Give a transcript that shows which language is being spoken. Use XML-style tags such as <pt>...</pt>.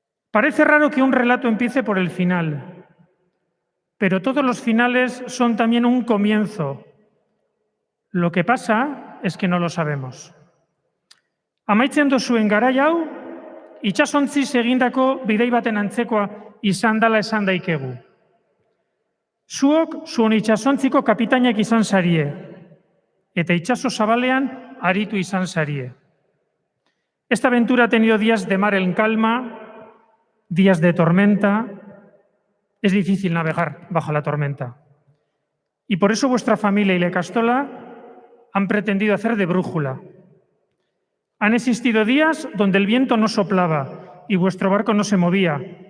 <es>Parece raro que un relato empiece por el final, pero todos los finales son también un comienzo. Lo que pasa es que no lo sabemos.</es> <eu>Amaitzen dozuen garai hau, itsasontziz egindako bidei baten antzekoa izan dela esan daikegu. Zuok zuon itsasontziko kapitainak izan zarie, eta itsaso zabalean aritu izan zarie.</eu> <es>Esta aventura ha tenido días de mar en calma, días de tormenta. Es difícil navegar bajo la tormenta. Y por eso vuestra familia y la Ikastola han pretendido hacer de brújula. Han existido días donde el viento no soplaba y vuestro barco no se movía.</es>